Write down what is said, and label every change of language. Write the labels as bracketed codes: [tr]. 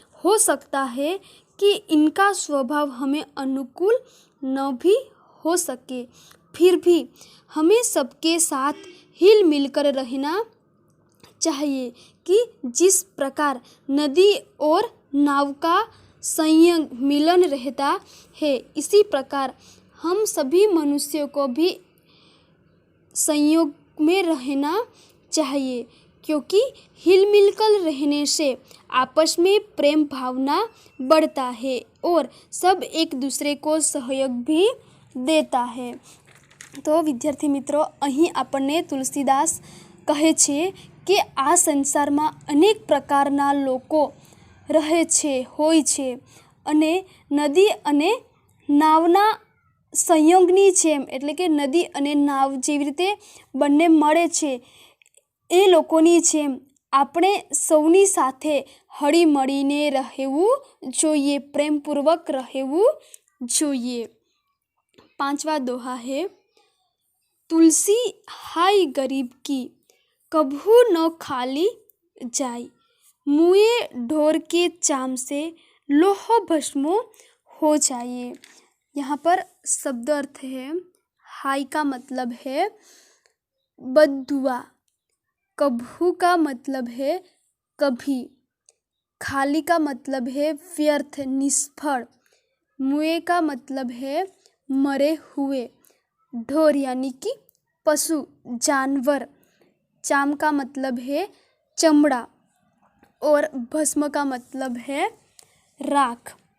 [hi] हो सकता है कि इनका स्वभाव हमें अनुकूल न भी हो सके, फिर भी हमें सबके साथ हिल मिलकर रहना चाहिए कि जिस प्रकार नदी और नाव का संयोग मिलन रहता है, इसी प्रकार हम सभी मनुष्यों को भी संयोग में रहना चाहिए, क्योंकि हिल मिलकर रहने से आपस में प्रेम भावना बढ़ता है और सब एक दूसरे को सहयोग भी देता है। तो विद्यार्थी मित्रों, [gu] અહીં આપણને તુલસીદાસ કહે છે કે આ સંસારમાં અનેક પ્રકારના લોકો રહે છે, હોય છે, અને નદી અને નાવના સંયોગની જેમ, એટલે કે નદી અને નાવ જેવી રીતે બંને મળે છે, એ લોકોની જેમ આપણે સૌની સાથે હળીમળીને રહેવું જોઈએ, પ્રેમપૂર્વક રહેવું જોઈએ। [hi] પાંચવા દોહા है, तुलसी हाय गरीब की कभू न खाली जाय, मुए ढोर के चाम से लोह भस्मो हो जाए। यहाँ पर शब्द अर्थ है, हाय का मतलब है बद्दुआ, कभू का मतलब है कभी, खाली का मतलब है व्यर्थ, निष्फल, मुए का मतलब है मरे हुए, ढोर यानी कि पशु, जानवर, चाम का मतलब है चमड़ा और भस्म का मतलब है राख।